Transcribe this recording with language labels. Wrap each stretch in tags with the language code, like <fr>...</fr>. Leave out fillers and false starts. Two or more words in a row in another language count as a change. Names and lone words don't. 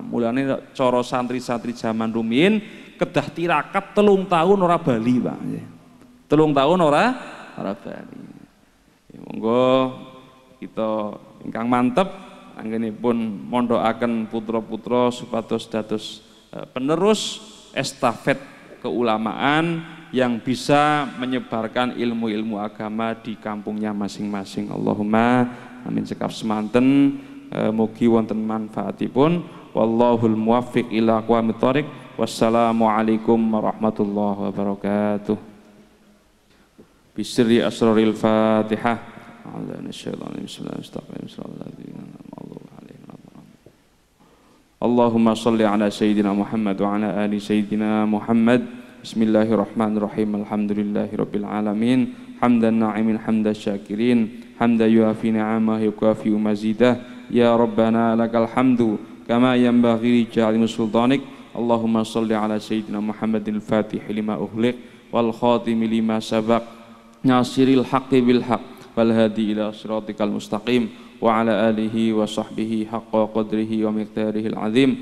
<jv>Mulane cara santri-santri zaman rumiyin kedah tirakat 3 tahun ora bali, Pak nggih. 3 tahun ora bali. Monggo kita ingkang mantep anggenipun mondhokaken putra-putra supados dados penerus estafet keulamaan</jv> <id>yang bisa menyebarkan ilmu-ilmu agama di kampungnya masing-masing.</id> <ar>اللهم آمين</ar> <jv>sekaf semanten, mugi wonten manfaatipun.</jv> <ar>والله الموفق إلى أقوم الطريق. والسلام عليكم ورحمة الله وبركاته. بسر أسرار الفاتحة. اللهم صل على سيدنا محمد وعلى آل سيدنا محمد. بسم الله الرحمن الرحيم. الحمد لله رب العالمين. حمد الناعمين حمد الشاكرين. حمدا يوافي نعمه ويكافئ مزيده. يا ربنا لك الحمد كما ينبغي لجلال سلطانك. اللهم صل على سيدنا محمد الفاتح لما أغلق والخاتم لما سبق ناصر الحق بالحق والهادي إلى صراطك المستقيم وعلى آله وصحبه حق قدره ومقداره العظيم.</ar>